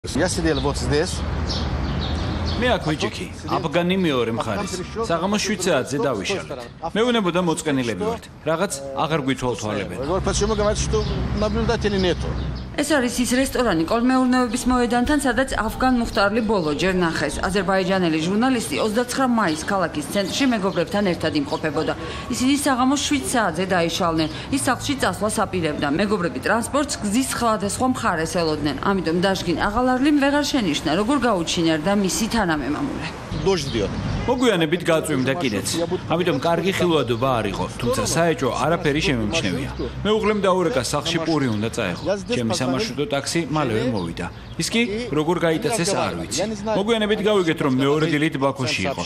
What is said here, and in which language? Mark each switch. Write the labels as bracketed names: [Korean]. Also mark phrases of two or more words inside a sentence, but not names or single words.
[Russian] Я сидел вот здесь. [Georgian] მე აქ ვიჭიქი, აფგანი მეორე მხარის. საღამოს 7 საათზე დავიშალეთ. მე ვინებოდა მოწყენილები ვართ. რაღაც აღარ გვითვალთვალებენ. [Russian] Почему говорят, что наблюдателей нету? [Georgian] ეს არის ის რესტორანი კოლმეურნეობის მოედანთან, სადაც ავგან მუხტარლი ბოლო ჯერ ნახეს. აზერბაიჯანელი ჟურნალისტი 29 მაისს ქალაქის ცენტრში მეგობრებთან ერთად იმყოფებოდა. ისინი საღამოს 7 საათზე დაიშალნენ. ის სახლში წასვლას აპირებდა. მეგობრები ტრანსპორტს გზის სხვადასხვა მხარეს ელოდნენ. ამიტომ დაშგინ აღალარლიმ ვეღარ შენიშნა, როგორ გაუჩინარდა მისი თანამემამულე. [Russian] Дождь идет. [Georgian] მოგვიანებით გაწვიმდა კიდეც. ამიტომ კარგი ხილვადობა არ იყო, თუმცა საეჭვო არაფერი შემემჩნევია. მეუღლემ დაურეკა სახლში პური უნდა წაეღო. ჩემი სამარშრუტო ტაქსი მალევე მოვიდა. ის კი როგორ გაიტაცეს არ ვიცი. მოგვიანებით გავიგეთ, რომ მეორე დილით ბაქოში იყო.